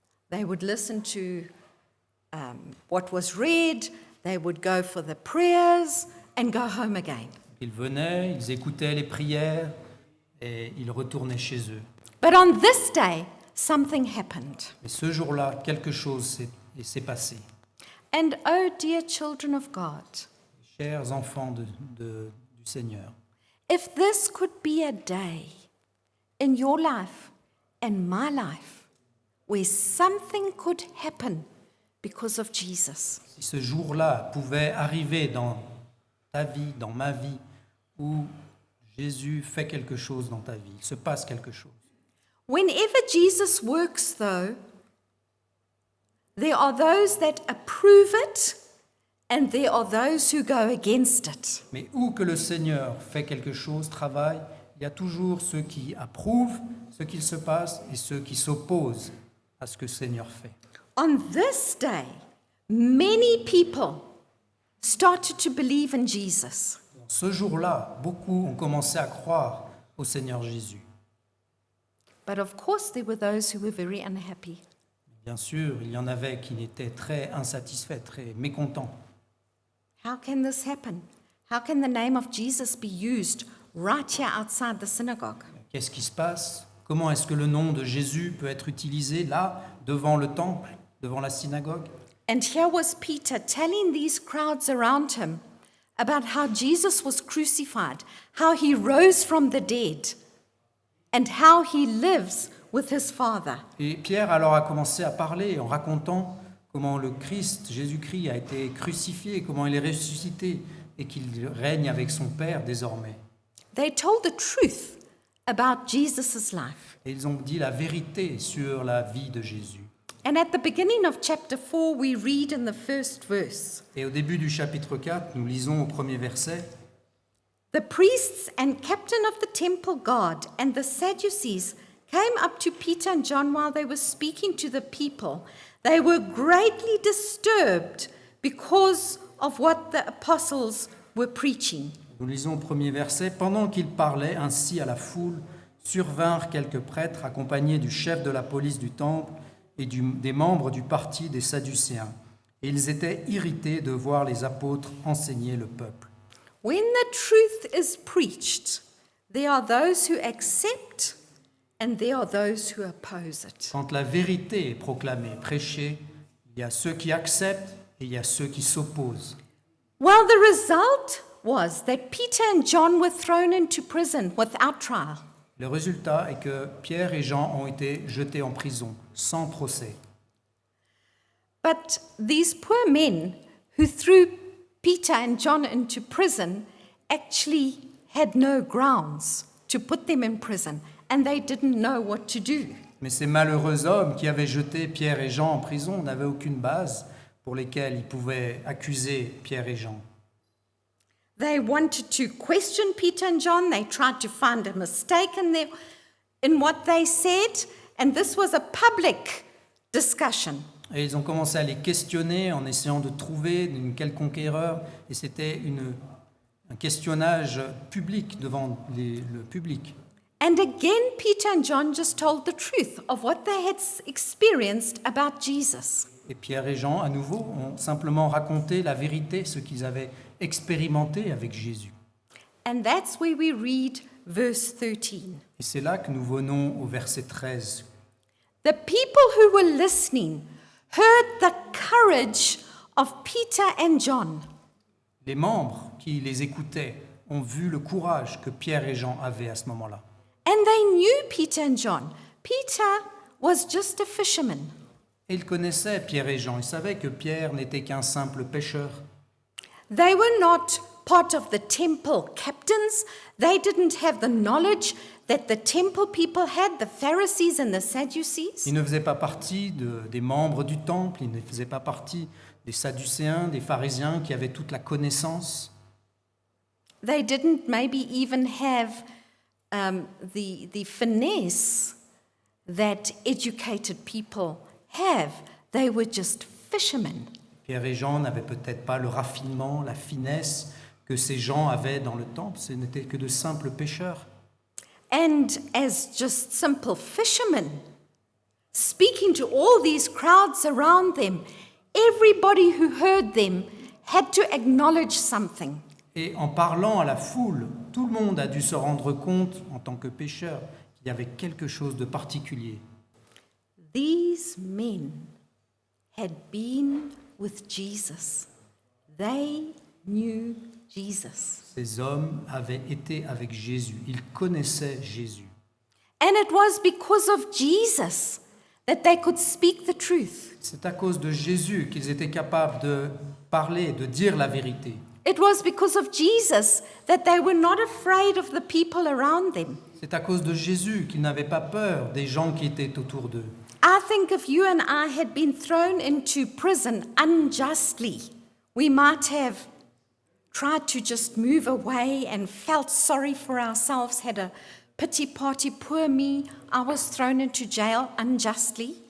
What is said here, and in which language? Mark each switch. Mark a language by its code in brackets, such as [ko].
[en] They would listen to what was read, they would go for the prayers and go home again. [fr] Ils venaient, ils écoutaient les prières et ils retournaient chez eux. [en] But on this day, something happened. [fr] Et ce jour-là, quelque chose s'est passé. [en] And oh, dear children of God, [fr] Chers enfants du Seigneur, [en] if this could be a day in your life and my life where something could happen because of Jesus, [fr] si ce jour-là pouvait arriver dans ta vie, dans ma vie, où Jésus fait quelque chose dans ta vie, il se passe quelque chose. [en] whenever Jesus works, though, there are those that approve it and there are those who go against it. [fr] Mais où que le Seigneur fait quelque chose, travaille, il y a toujours ceux qui approuvent ce qu'il se passe et ceux qui s'opposent à ce que le Seigneur fait. [en] On this day, many people started to believe in Jesus. [fr] Ce jour-là, beaucoup ont commencé à croire au Seigneur Jésus. [en] But of course, there were those who were very unhappy. [fr] Bien sûr, il y en avait qui étaient très insatisfaits, très mécontents. [en] How can this happen? How can the name of Jesus be used right here outside the synagogue? [fr] Qu'est-ce qui se passe? Comment est-ce que le nom de Jésus peut être utilisé là, devant le temple, devant la synagogue. [en] And here was Peter telling these crowds around him about how Jesus was crucified, how he rose from the dead, and how he lives with his Father. [fr] Et Pierre alors a commencé à parler en racontant comment le Christ, Jésus-Christ, a été crucifié, comment il est ressuscité et qu'il règne avec son Père désormais. [en] They told the truth about Jesus' life. [fr] Et ils ont dit la vérité sur la vie de Jésus. [en] And at the beginning of chapter 4, we read in the first verse, [fr] Et au début du chapitre 4, nous lisons au premier verset, [en] "The priests and captain of the temple guard and the Sadducees came up to Peter and John while they were speaking to the people. They were greatly disturbed because of what the apostles were preaching." [fr] nous lisons au premier verset, pendant qu'il parlait ainsi à la foule, survinrent quelques prêtres accompagnés du chef de la police du temple et des membres du parti des Sadducéens. Et ils étaient irrités de voir les apôtres enseigner le peuple. [en] When the truth is preached, there are those who accept and there are those who oppose it. [fr] Quand la vérité est proclamée, prêchée, il y a ceux qui acceptent et il y a ceux qui s'opposent. [en] Well, the result was that Peter and John were thrown into prison without trial. [fr] Le résultat est que Pierre et Jean ont été jetés en prison, sans procès. [en] But these poor men who threw Peter and John into prison actually had no grounds to put them in prison, and they didn't know what to do. [fr] Mais ces malheureux hommes qui avaient jeté Pierre et Jean en prison n'avaient aucune base pour lesquelles ils pouvaient accuser Pierre et Jean. [en] They wanted to question Peter and John. They tried to find a mistake in what they said, and this was a public discussion. [fr] Et ils ont commencé à les questionner en essayant de trouver une quelconque erreur, et c'était un questionnage public devant le public. [en] And again, Peter and John just told the truth of what they had experienced about Jesus. [fr] Et Pierre et Jean, à nouveau, ont simplement raconté la vérité, ce qu'ils avaient expérimenté avec Jésus. [en] And that's where we read verse 13. [fr] Et c'est là que nous venons au verset 13. [en] The people who were listening heard the courage of Peter and John. [fr] Les membres qui les écoutaient ont vu le courage que Pierre et Jean avaient à ce moment-là. [en] And they knew Peter and John. Peter was just a fisherman. [fr] Et ils connaissaient Pierre et Jean. Ils savaient que Pierre n'était qu'un simple pêcheur. [en] They were not part of the temple captains. They didn't have the knowledge that the temple people had, the Pharisees and the Sadducees. [fr] Il ne faisait pas partie des membres du temple, il ne faisait pas partie des Sadducéens, des pharisiens qui avaient toute la connaissance. [en] They didn't maybe even have the finesse that educated people have. They were just fishermen. [fr] Pierre et Jean n'avaient peut-être pas le raffinement, la finesse que ces gens avaient dans le temple, ce n'étaient que de simples pêcheurs. [en] And as just simple fishermen, speaking to all these crowds around them, everybody who heard them had to acknowledge something. [fr] Et en parlant à la foule, tout le monde a dû se rendre compte, en tant que pêcheur, qu'il y avait quelque chose de particulier. [en] These men had been with Jesus. They knew Jesus. [fr] Ces hommes avaient été avec Jésus, ils connaissaient Jésus. [en] And it was because of Jesus that they could speak the truth. [fr] C'est à cause de Jésus qu'ils étaient capables de parler, de dire la vérité. [en] It was because of Jesus that they were not afraid of the people around them. [fr] C'est à cause de Jésus qu'ils n'avaient pas peur des gens qui étaient autour d'eux. [en] I think if you and I had been thrown into prison unjustly, we might have tried to just move away and felt sorry for ourselves, had a pity party, poor me, I was thrown into jail unjustly.